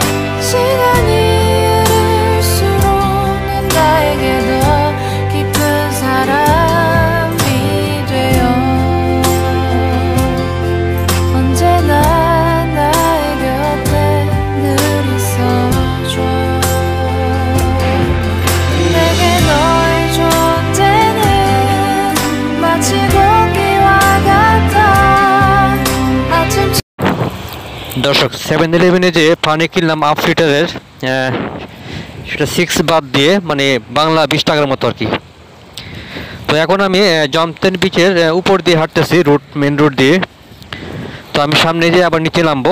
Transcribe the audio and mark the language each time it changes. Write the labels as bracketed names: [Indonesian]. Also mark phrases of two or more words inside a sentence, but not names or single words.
[Korean] 시간이 흐를수록 넌 나에게 더 깊은 사람이 되어 언제나 나의 곁에 늘 있어줘. 내게 너의 존재는 마치 공기와 같아. 아침 [Bangla] দর্শক 7-11-এ যে পানি কিনলাম হাফ লিটারের, সেটা 6 বাদ দিয়ে মানে বাংলা 20 টাকার মতো আর কি। তো এখন আমি জমতেন বিচের উপর দিয়ে হাঁটতেছি, মেন রোড দিয়ে। তো আমি সামনে যেয়ে আবার নিচে নামবো।